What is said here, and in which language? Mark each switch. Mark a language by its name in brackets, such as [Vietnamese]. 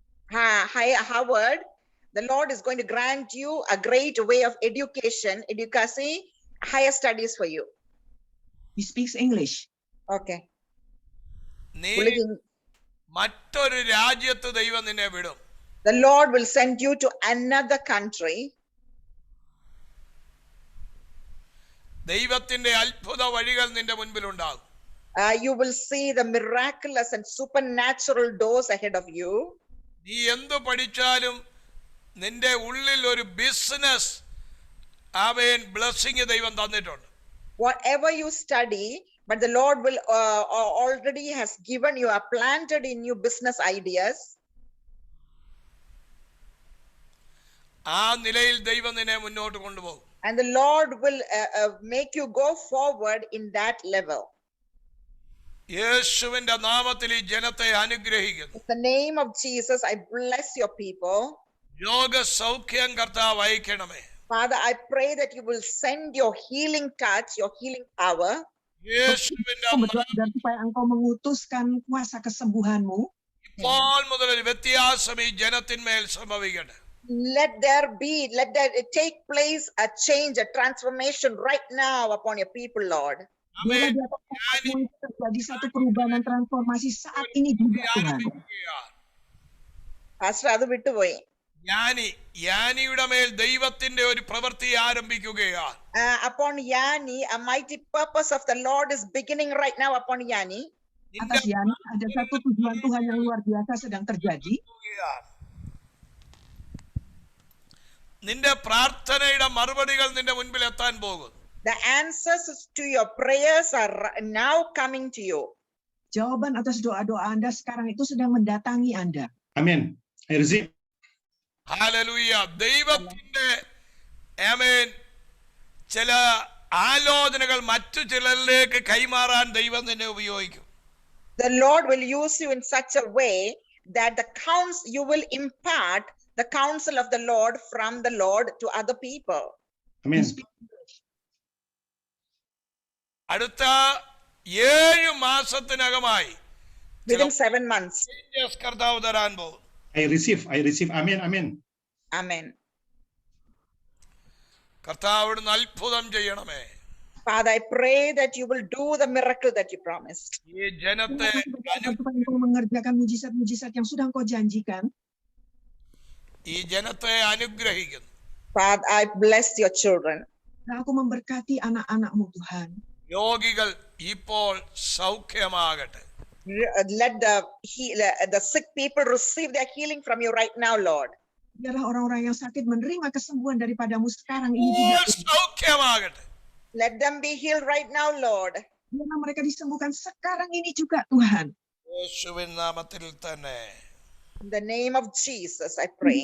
[English] Howard, the Lord is going to grant you a great way of education, higher studies for you. He speaks English. Okay. [Malayalam] മറ്റൊരു രാജ്യത്ത് ദൈവം നിന്നെ വിടും. [English] The Lord will send you to another country. [Malayalam] ദൈവത്തിന്റെ അത്ഭുത വഴികൾ നിന്റെ മുൻപിൽ ഉണ്ടാകും. [English] You will see the miraculous and supernatural doors ahead of you. [Malayalam] നീ എന്തു പഠിച്ചാലും നിന്റെ ഉള്ളിൽ ഒരു ബിസിനസ് ബ്ലെസ്സിംഗ് ദൈവം തന്നിട്ടുണ്ട്. [English] Whatever you study, but the Lord will already has given you, planted in you business ideas. [Malayalam] ആ നിലയിൽ ദൈവം നിന്നെ മുന്നോട്ട് കൊണ്ടുപോകും. [English] And the Lord will make you go forward in that level. [Malayalam] യേശുവിന്റെ നാമത്തിൽ ഈ ജനത്തെ അനുഗ്രഹിക്കുന്നു. [English] In the name of Jesus, I bless your people. [Malayalam] രോഗസൗഖ്യം കർത്താവ് അയക്കണമേ. [English] Father, I pray that you will send your healing touch, your healing power. [Malayalam] യേശുവിന്റെ [Indonesian] Dan supaya engkau mengutuskan kuasa kesembuhanmu. [Malayalam] ഇപ്പോൾ മുതൽ ഒരു വ്യത്യാസം ഈ ജനത്തിന്മേൽ സംഭവിക്കട്ടെ. [English] Let there take place a change, a transformation right now upon your people, Lord. [Malayalam] Amen. [Indonesian] Terjadi satu perubahan dan transformasi saat ini juga, Tuhan. [Malayalam] Pastor, adu vittupoyi. യാനിയുടെ മേൽ ദൈവത്തിന്റെ ഒരു പ്രവൃത്തി ആരംഭിക്കുകയാണ്. [English] Upon Yani, a mighty purpose of the Lord is beginning right now upon Yani. [Indonesian] Atas Yani ada satu tujuan Tuhan yang luar biasa sedang terjadi. [Malayalam] നിന്റെ പ്രാർത്ഥനയുടെ മറുപടികൾ നിന്റെ മുൻപിൽ എത്താൻ പോകുന്നു. [English] The answers to your prayers are now coming to you. [Indonesian] Jawaban atas doa-doa Anda sekarang itu sedang mendatangi Anda. [English] Amin. I receive. [Malayalam] Hallelujah. ദൈവത്തിന്റെ ആമേൻ ചില ആലോചനകൾ മറ്റു ചിലരിലേക്ക് കൈമാറാൻ ദൈവം നിന്നെ ഉപയോഗിക്കും. [English] The Lord will use you in such a way that you will impart the counsel of the Lord from the Lord to other people. Amen. [Malayalam] അടുത്ത 7 മാസത്തിനകമായി [English] Within 7 months. [Malayalam] കർത്താവ് തരാൻ പോകും. [English] I receive. Amen. Amen. Amen. [Malayalam] കർത്താവ് അത്ഭുതം ചെയ്യണമേ. [English] Father, I pray that you will do the miracle that you promised. [Malayalam] ഈ ജനത്തെ [Indonesian] Engkau mengerjakan mujizat-mujizat yang sudah Engkau janjikan. [Malayalam] ഈ ജനത്തെ അനുഗ്രഹിക്കുന്നു. [English] Father, I bless your children. [Indonesian] Dan aku memberkati anak-anak-Mu, Tuhan. [Malayalam] രോഗികൾ ഇപ്പോൾ സൗഖ്യമാകട്ടെ. [English] Let the sick people receive their healing from you right now, Lord. [Indonesian] Biarlah orang-orang yang sakit menerima kesembuhan daripadamu sekarang ini juga. [Malayalam] സൗഖ്യമാകട്ടെ. [English] Let them be healed right now, Lord. [Indonesian] Biarlah mereka disembuhkan sekarang ini juga, Tuhan. [Malayalam] യേശുവിൻ നാമത്തിൽ തന്നെ. [English] In the name of Jesus, I pray.